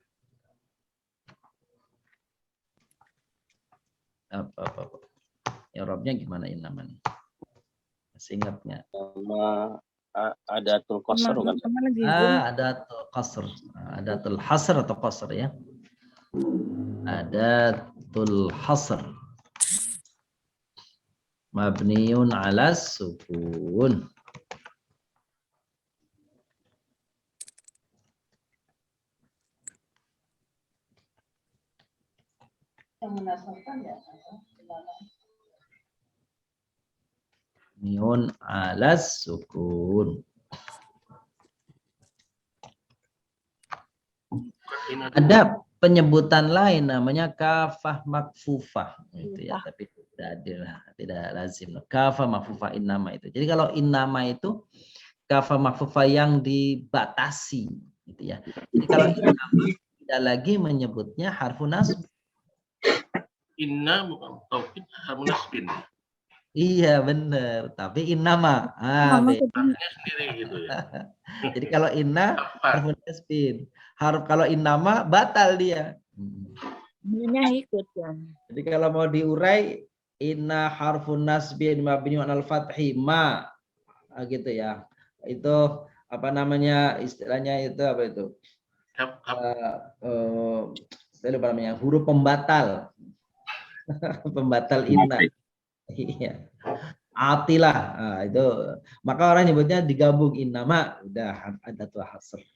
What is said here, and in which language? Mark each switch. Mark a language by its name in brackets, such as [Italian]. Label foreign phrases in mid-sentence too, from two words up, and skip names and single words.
[Indonesian] Apa. I'rabnya gimana innama nih? Masih ingatnya? [Arabic] أداة القصر kan? [Indonesian] Sama lagi. [Arabic] أداة القصر. أداة الحصر atau qasr ya. أداة الحصر مبني على السكون. مبني على السكون. [Indonesian] Ada penyebutan lain namanya [Arabic] كافة مكفوفة [Indonesian] itu ya, tapi tidak lazim. [Arabic] كافة مكفوفة إنما [Indonesian] itu. Jadi kalau innama itu [Arabic] كافة مكفوفة [Indonesian] yang dibatasi gitu ya. Jadi kalau innama tidak lagi menyebutnya [Arabic] حرف نصب. Inna bukan توكيد حرف نصب. [Indonesian] Iya benar, tapi innama Artinya sendiri gitu ya. jadi kalau inna Apa? [Arabic] حرف نصب. [Indonesian] Kalau innama batal dia. Ini ikut ya. Jadi kalau mau diurai [Arabic] إن حرف نصب مبني على الفتح ما [Indonesian] gitu ya. Itu apa namanya istilahnya itu apa itu? Saya lupa namanya, huruf pembatal. Pembatal inna. Iya. Atilah. Nah, itu maka orang nyebutnya digabung innama udah ada tuh hasr.